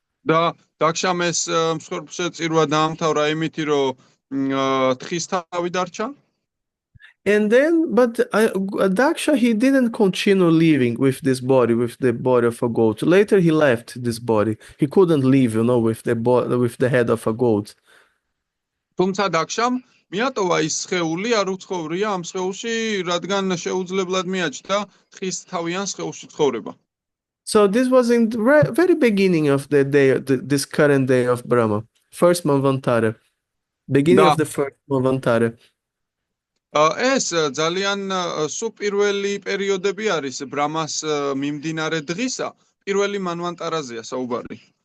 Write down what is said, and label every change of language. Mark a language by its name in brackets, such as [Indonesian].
[Georgian] და დაქშამ ეს მსხვერპლზე წირვა დაამთავრა იმითი, რომ თხის თავი დარჩა. [English] And then, but Daksha, he didn't continue living with this body, with the body of a goat. Later, he left this body. He couldn't live, with the head of a goat. [Georgian] თუმცა დაქშამ მიატოვა ის სხეული, არ უცხოვრია ამ სხეულში, რადგან შეუძლებლად მიაჩნდა თხის თავიან სხეულში ცხოვრება. [English] So this was in the very beginning of the day, this current day of Brahma, first Manvantara, beginning of the first Manvantara. [Georgian] ეს ძალიან სუპირველი პერიოდები არის ბრამას მიმდინარე დღისა, პირველი მანვანტარაზეა საუბარი.